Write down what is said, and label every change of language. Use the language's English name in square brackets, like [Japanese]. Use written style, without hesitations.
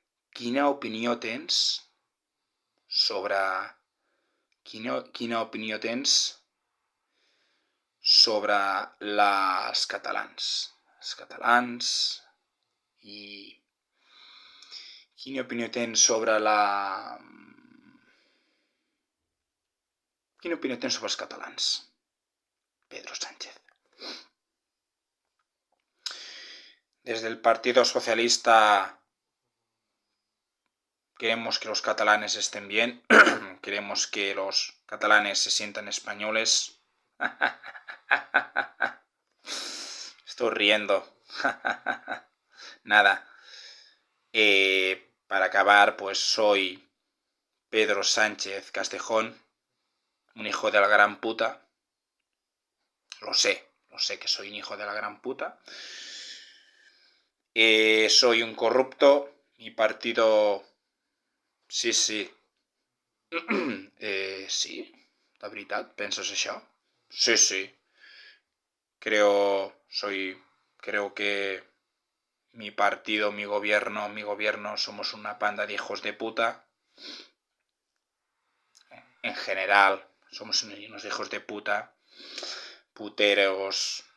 [Catalan] Quina opinió tens sobre els catalans? Els catalans i... Quina opinió tens sobre els catalans, Pedro Sánchez? [Spanish] Desde el Partido Socialista queremos que los catalanes estén bien, queremos que los catalanes se sientan españoles. Estoy riendo. Nada. Para acabar, pues soy Pedro Sánchez Castejón, un hijo de la gran puta. Lo sé que soy un hijo de la gran puta. Soy un corrupto. Mi partido... Sí. [Catalan] Sí, de veritat, penses això? [Spanish] Sí. Creo que mi partido, mi gobierno, somos una panda de hijos de puta. En general, somos unos hijos de puta. Puteros.